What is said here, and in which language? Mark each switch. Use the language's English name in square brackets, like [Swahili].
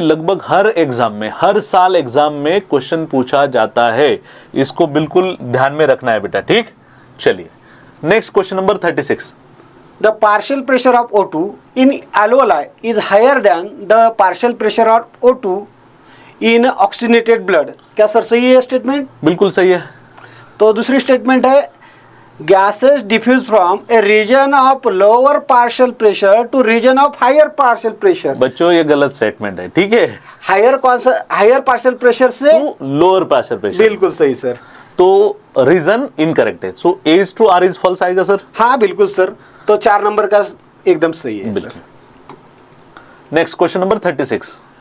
[Hindi] लगभग हर एग्जाम में, हर साल एग्जाम में क्वेश्चन पूछा जाता है, इसको बिल्कुल ध्यान में रखना है बेटा, ठीक। चलिए next question number 36। [English] The partial pressure of O2 in alveoli is higher than the partial pressure of O2 in oxygenated blood. [Hindi] क्या सर सही है स्टेटमेंट? बिल्कुल सही है। तो दूसरी स्टेटमेंट है [English] gases diffuse from a region of lower partial pressure to region of higher partial pressure। [Hindi] बच्चों ये गलत स्टेटमेंट है, ठीक है। [English] higher partial pressure से lower partial pressure, [Hindi] बिल्कुल सही सर। तो रीजन इनकरेक्ट है, सो [English] A is to R is false [Hindi] आएगा सर। हाँ बिल्कुल सर, तो 4 नंबर का एकदम सही है सर। Next question number 36।